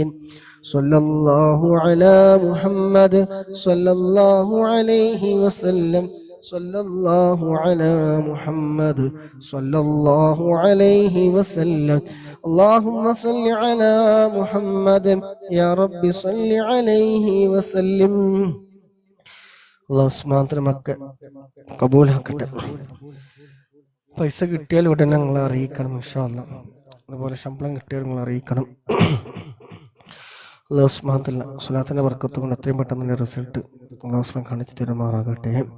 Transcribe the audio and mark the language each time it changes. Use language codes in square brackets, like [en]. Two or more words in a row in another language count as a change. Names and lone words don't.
[ar] صلى الله على محمد صلى الله عليه وسلم. صلى الله على محمد صلى الله عليه وسلم. اللهم صل على محمد يا رب صل عليه وسلم. [ml] അല്ലാഹു മാത്രമൊക്കെ കബൂലാക്കട്ടെ. പൈസ കിട്ടിയാൽ ഉടനെ നിങ്ങളെ അറിയിക്കണം [ar] إن شاء الله. [ml] അതുപോലെ ശമ്പളം കിട്ടിയാൽ നിങ്ങൾ അറിയിക്കണം. [ar] الله سبحانه [ml] സ്വലാത്തിന്റെ ബർക്കത്ത് കൊണ്ട് എത്രയും പെട്ടെന്ന് റിസൾട്ട് അല്ലാഹു കാണിച്ചു തരുമാറാകട്ടെ.